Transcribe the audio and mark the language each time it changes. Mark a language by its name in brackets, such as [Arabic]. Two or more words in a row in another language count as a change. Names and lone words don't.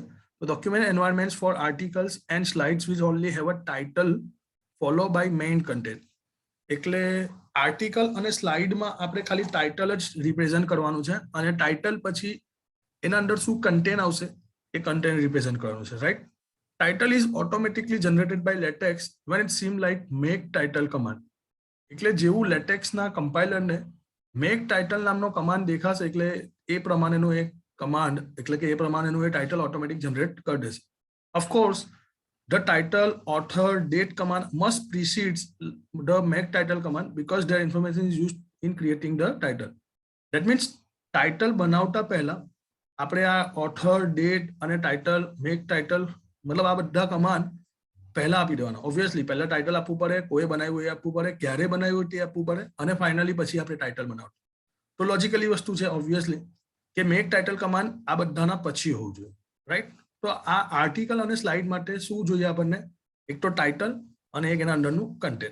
[English] તો document environment for articles and slides which only have a title follow by main content. [Gujarati] એટલે આર્ટિકલ અને સ્લાઇડમાં આપણે ખાલી ટાઇટલ જ રિપ્રેઝન્ટ કરવાનું છે અને ટાઇટલ પછી એના અંદર શું કન્ટેન્ટ આવશે એ કન્ટેન્ટ રિપ્રેઝન્ટ કરવાનું છે. [English] રાઈટ, title is automatically generated by latex when it seems like make title command. [Gujarati] એટલે જેવું લેટેક્સના કમ્પાઇલરને મેક ટાઇટલ નામનો કમાન્ડ દેખાશે એટલે એ પ્રમાણેનો એક કમાન્ડ એટલે કે એ પ્રમાણેનું એ ટાઇટલ ઓટોમેટિક જનરેટ કરી દેશે. [English] ઓફકોર્સ the title, author, date command must precedes the make title command because their information is used in creating the title. That means [Gujarati] title બનાવતા પહેલા આપણે આ [English] author, date [Gujarati] અને title, [English] make title [Gujarati] મતલબ આ બધા કમાન્ડ પહેલા આપી દેવાના. ઓબ્વિયસલી પહેલા ટાઇટલ આપવું પડે, કોઈ બનાવ્યું એ આપવું પડે, ક્યારે બનાવ્યું તે આપવું પડે અને ફાઇનલી પછી આપણે ટાઇટલ બનાવવું. તો લોજિકલી વસ્તુ છે ઓબ્વિયસલી કે મેક ટાઇટલ કમાન્ડ આ બધાના પછી હોવું જોઈએ, રાઈટ? તો આ આર્ટિકલ અને સ્લાઇડ માટે શું જોઈએ આપણને? એક તો ટાઇટલ અને એક એના અંડરનું કન્ટેન્ટ.